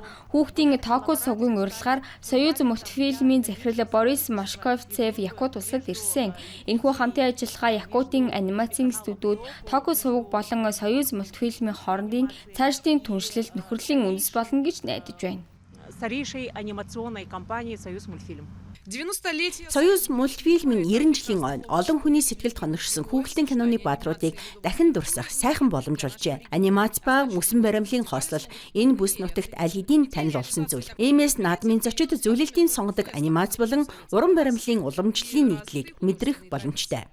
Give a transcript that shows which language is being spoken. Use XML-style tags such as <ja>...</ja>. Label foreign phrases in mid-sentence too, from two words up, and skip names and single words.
<mn>Хүүхдийн Току сувгийн урилгаар Союз мультфильмийн захирал Борис Машковцев Якут улсад ирсэн. Энэхүү хамтын ажиллагаа Якутийн анимацийн студиуд Току сувг болон Союз мультфильмийн хоорондын цаашдын түншлэлд нөхөрлийн үндэс болно гэж найдаж байна.</mn> <ru>Старейшей анимационной компании «Союз мультфильм». 90-летие</ru> <mn>Союз мультфильмийн 90 жилийн ойн олон хүний сэтгэлд хоногшсон хүүхдийн киноны баадруудыг дахин дурсах сайхан боломж болжээ. Анимац ба мөсөн баримлын хослол энэ бүс нутагт аль хэдийн танил болсон зүйл. Иймээс наадмын зочид зөвлөлтийн сонгодог анимац болон уран баримлын уламжлалын нэгдлийг мэдрэх боломжтой.</mn>